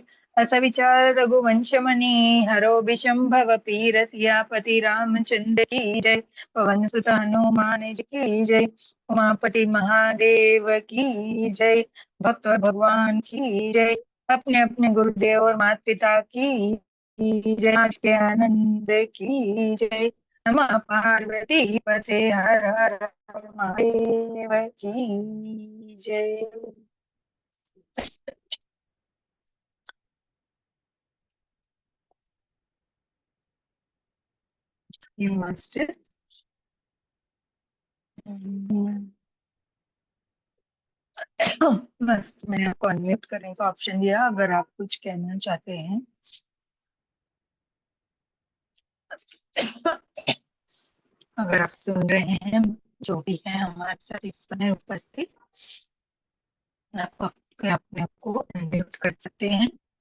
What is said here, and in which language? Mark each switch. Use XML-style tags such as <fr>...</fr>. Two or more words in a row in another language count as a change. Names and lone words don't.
<hi>अस विचार रघुवंश मणि हरो विषंभव पीर, सियापति रामचंद्र की जय, पवन सुत हनुमान जी की जय, उमापति महादेव की जय, भक्त और भगवान की जय, अपने अपने गुरुदेव और माता पिता की जय, के आनंद की जय, नमः पार्वती पते हर हर महादेव की जय।</hi> <en>You must just</en> <hi>बस मैंने आपको अनम्यूट करने का ऑप्शन दिया, अगर आप कुछ कहना चाहते हैं। अगर आप सुन रहे हैं जो भी है हमारे साथ इस समय उपस्थित, आप अपने आप को अनम्यूट कर सकते हैं।</hi>